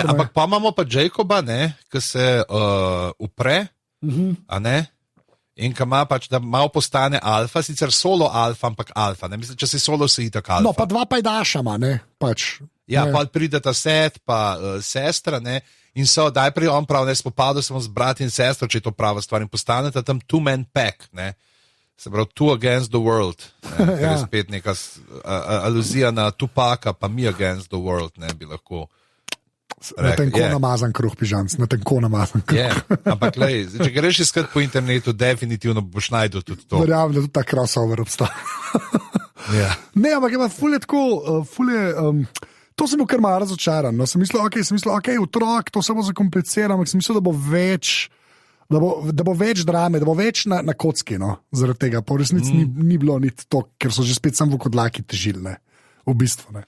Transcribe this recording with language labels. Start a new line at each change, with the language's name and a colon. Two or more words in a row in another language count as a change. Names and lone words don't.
Slovenian: ne, ampak pa imamo pa Jacoba, ne, ki se upre, a ne, in ki ima pač, da malo postane alfa, sicer solo alfa, ampak alfa, ne, mislim, če si solo, si itak alfa. No, pa dva pajdašama, ne, pač. Ja, ne. Pa prideta Seth, pa sestra, ne, in so, najprej on prav, ne, spopadal sem z brat in sestro, če je to prava stvar, in postaneta tam
English: two-man pack,
Slovenian: ne, se pravi,
English: two against the world,
Slovenian: ne, ja. Je spet neka aluzija na Tupaka, pa
English: me against the world,
Slovenian: ne, bi lahko rekel. Na tenko namazan kruh, pižanc, na tenko namazan kruh.
English: Yeah.
Slovenian: Ampak, lej, če greš iskat po internetu, definitivno boš najdel tudi to. Verjamem, da tudi ta crossover obstaja.
English: Yeah.
Slovenian: Ne, ampak ima ful je tako, to sem bil kar malo razočaran, no, sem mislil, ok, otrok, to se bo zakompliciralo, ampak sem mislil, da bo več, da bo več drame, da bo več na kocki, no, zaradi tega, po resnici ni bilo niti to, ker so že spet sam vokodlaki težili, ne, v bistvu, ne.